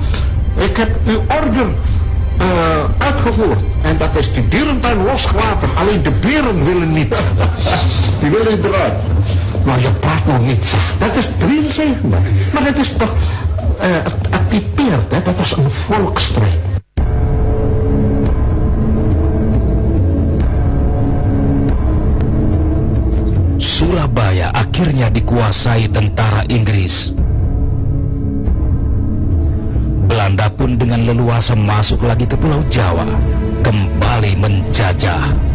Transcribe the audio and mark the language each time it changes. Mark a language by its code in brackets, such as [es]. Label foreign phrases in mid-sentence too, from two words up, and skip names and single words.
[nl] Ik heb uw order uitgevoerd. En dat is die dierentuin losgelaten. Alleen de beren willen niet. Die willen eruit. Maar je praat nog niet zacht. Dat is 73. Maar dat is toch... het typeert, hè? Dat was een volksstrijd. [id] Surabaya akhirnya dikuasai tentara Inggris. Belanda pun dengan leluasa masuk lagi ke Pulau Jawa, kembali menjajah.